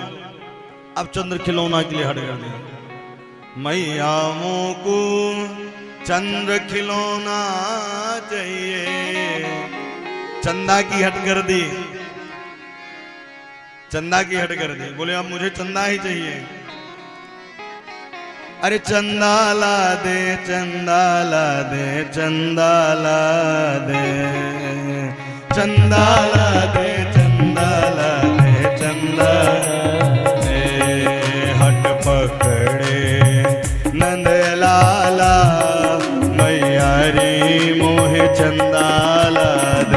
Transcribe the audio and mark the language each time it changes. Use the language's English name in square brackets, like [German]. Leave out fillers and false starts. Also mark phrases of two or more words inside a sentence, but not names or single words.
[Hindi] अब चंद्र खिलौना के लिए हट कर दिया। मैया को चंद्र खिलौना चाहिए, चंदा की हट कर दी, चंदा की हट कर दी। बोले अब मुझे चंदा ही चाहिए। अरे चंदा ला दे, चंदा ला दे, चंदा ला दे, चंदा ला दे, चंदा ला दे, चंदा दे। हट पकड़े नंद लाला, मैया रे मोहे चंदा ला दे।